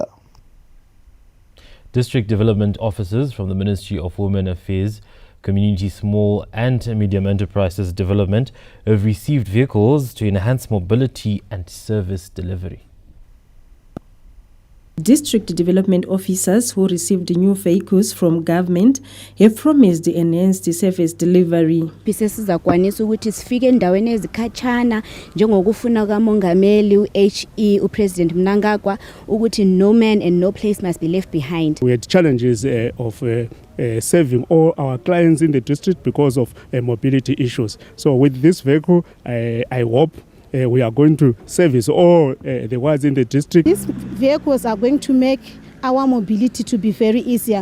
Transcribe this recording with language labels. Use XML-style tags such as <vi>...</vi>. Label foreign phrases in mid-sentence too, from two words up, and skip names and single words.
<en>District Development Officers from the Ministry of Women Affairs, Community, Small and Medium Enterprises Development have received vehicles to enhance mobility and service delivery. District development officers who received new vehicles from government have promised enhanced service delivery.</en> <nd>Sizakwanisa ukuthi sifike endaweni ezikhatshana njengokufuna kamongameli uHE uPresident Mnangagwa ukuthi</nd> <en>no man and no place must be left behind. We had challenges of serving all our clients in the district because of mobility issues. So with this vehicle, I hope we are going to service all the ones in the district. These vehicles are going to make our mobility to be very easier.</en>